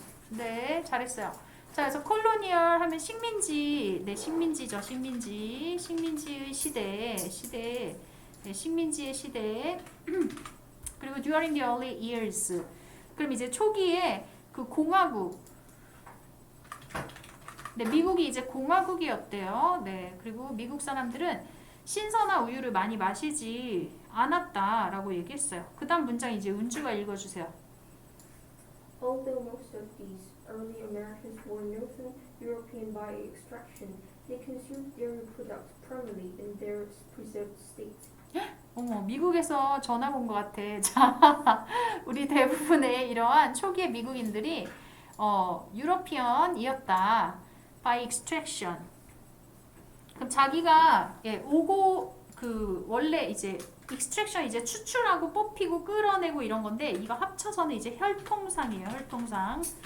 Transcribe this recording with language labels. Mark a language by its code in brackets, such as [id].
[ko] 네, 잘했어요. 자, 그래서 콜로니얼 하면 식민지, 네, 식민지죠, 식민지의 시대, 네, 식민지의 시대. [en] 그리고 during the early years. [ko] 그럼 이제 초기에 그 공화국. 네, 미국이 이제 공화국이었대요. 네, 그리고 미국 사람들은 신선한 우유를 많이 마시지 않았다라고 얘기했어요. 그 다음 문장 이제 은주가 읽어주세요. [en] Although most of these early Americans were Northern European by extraction, they consumed dairy products primarily in their preserved state. [ko] 어머, 미국에서 전화 온 것 같아. 자, 우리 대부분의 이러한 초기의 미국인들이 유러피언이었다. [en] by extraction. [ko] 그럼 자기가 오고 그 원래 이제 extraction 이제 추출하고 뽑히고 끌어내고 이런 건데 이거 합쳐서는 이제 혈통상이에요. 혈통상.